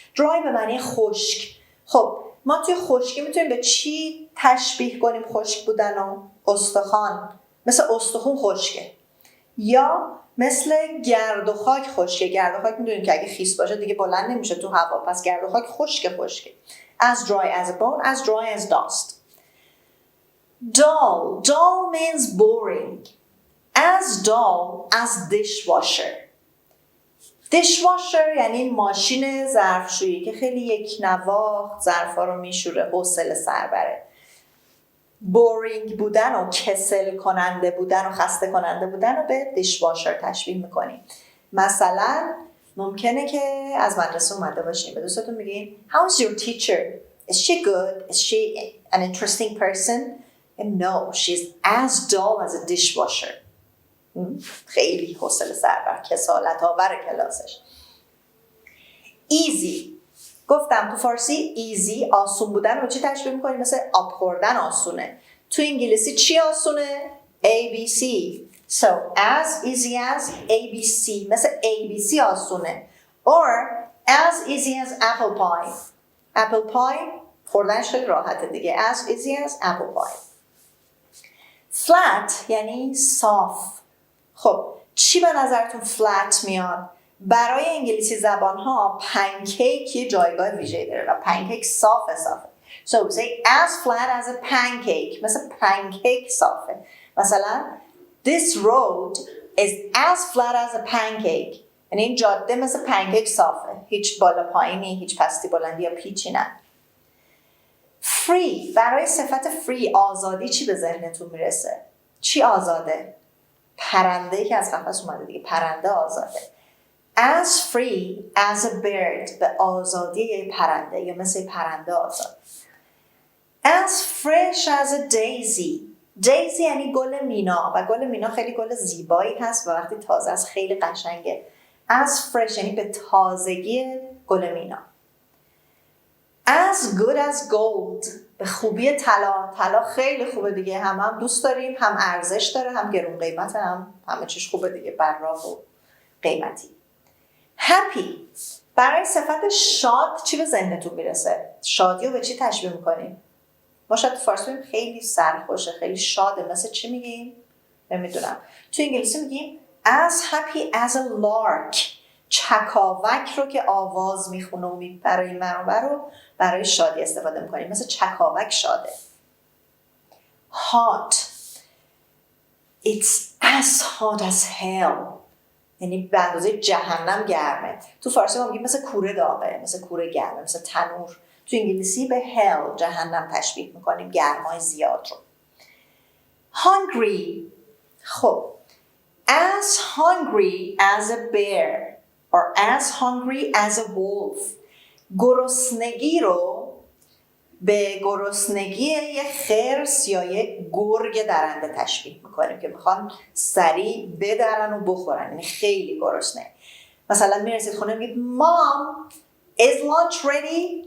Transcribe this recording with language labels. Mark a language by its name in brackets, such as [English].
[Persian] dry به معنی خشک. خب ما توی خشکی میتونیم به چی تشبیه کنیم خشک بودن و استخوان؟ مثل استخون خشکه، یا مثل گرد و خاک خشکه. گرد و خاک میدونیم که اگه خیس باشه دیگه بلند نمیشه تو هوا، پس گرد و خاک خشکه. [English] as dry as a bone, as dry as dust. dull means boring. as dull as dishwasher [Persian] یعنی ماشین ظرفشویی که خیلی یک نواخت ظرفا رو میشوره، حوصله سر بره. بورینگ بودن و کسل کننده بودن و خسته کننده بودن رو به دیشواشر تشبیه میکنیم. مثلا ممکنه که از مدرسه اومده باشین، به دوستتون میگین [English] How's your teacher? Is she good? Is she an interesting person? And no, she's as dull as a dishwasher. [Persian] خیلی حوصله سربر، کسالت آور کلاسش. [English] easy. [Persian] گفتم تو فارسی ایزی آسون بودن رو چی تشبیه میکنیم؟ مثل آب خوردن آسونه. تو انگلیسی چی آسونه؟ ABC. [English] So as easy as ABC. [Persian] مثل ABC آسونه. [English] Or as easy as apple pie. [Persian] apple pie خوردنش خیلی راحته دیگه. [English] As easy as apple pie. [Persian] flat یعنی صاف. خب چی به نظرتون flat میاد؟ برای انگلیسی زبان ها پنکیک یه جایگاه ویژه‌ای داره و پنکیک صافه. [English] So we say as flat as a pancake. [Persian] مثل پنکیک صافه. مثلا [English] this road is as flat as a pancake. [Persian] یعنی این جاده مثل پنکیک صافه. هیچ بالا پایینی، هیچ پستی بلندی یا پیچی نه. [English] free. [Persian] برای صفت free آزادی چی به ذهنتون میرسه؟ چی آزاده؟ پرنده‌ای که از قفس اومده دیگه. پرنده آزاده. [English] As free as a bird. [Persian] به آزادی پرنده یا مثل پرنده آزاد. [English] As fresh as a daisy. [Persian] daisy یعنی گل مینا و گل مینا خیلی گل زیبایی هست و وقتی تازه است خیلی قشنگه. [English] As fresh [Persian] یعنی به تازگی گل مینا. [English] As good as gold. [Persian] به خوبی طلا. طلا خیلی خوبه دیگه، هم دوست داریم، هم ارزش داره، هم گرون قیمته، هم همه چیش خوبه دیگه، براق و قیمتی. [English] happy. [Persian] برای صفت شاد چی به ذهنتون میرسه؟ شادی رو به چی تشبیه میکنیم؟ ما شاید تو فارسی بگیم خیلی سرخوشه، خیلی شاده، مثل چی میگیم؟ نمیدونم. تو انگلیسی میگیم [English] as happy as a lark. [Persian] چکاوک رو که آواز میخونه و برای منابع رو برای شادی استفاده میکنیم، مثل چکاوک شاده. [English] hot. It's as hot as hell. [Persian] یعنی به اندازه جهنم گرمه. تو فارسی ما میگیم مثل کوره داغه، مثل کوره گرمه، مثل تنور. تو انگلیسی به hell جهنم تشبیه میکنیم، گرمای زیاد رو. [English] hungry. خب as hungry as a bear or as hungry as a wolf. [Persian] گرسنگی رو به گرسنگی یک خرس یا یک گرگ درنده تشبیه میکنیم که میخوان سریع بدرن و بخورن، یعنی خیلی گرسنه. مثلا میرسید خونه میگید [English] Mom, is lunch ready?